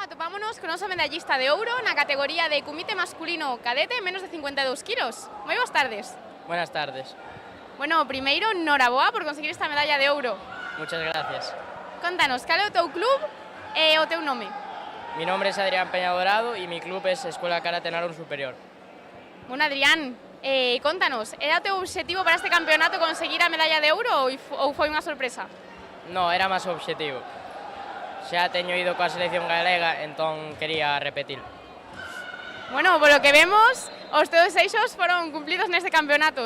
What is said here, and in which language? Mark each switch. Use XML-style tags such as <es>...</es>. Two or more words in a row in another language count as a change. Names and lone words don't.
<gl>vámonos con noso medallista de ouro na categoría de comité masculino cadete menos de 52 kilos. Moi boas tardes.</gl> <es>Buenas tardes.</es> <gl>Bueno, primeiro, noraboa por conseguir esta medalla de ouro.</gl> <es>Muchas gracias.</es> <gl>Contanos, cal é o teu club e o teu nome?</gl> <es>Mi nombre es Adrián Peña Dorado y mi club es Escuela Karate Narón Superior.</es> <gl>Bueno, Adrián, contanos, era o teu obxectivo para este campeonato conseguir a medalla de ouro ou foi unha sorpresa? No, era máis o obxectivo. Xa teño ido coa selección galega, entón quería repetir. Bueno, polo que vemos, os teus eixos foron cumplidos neste campeonato.</gl>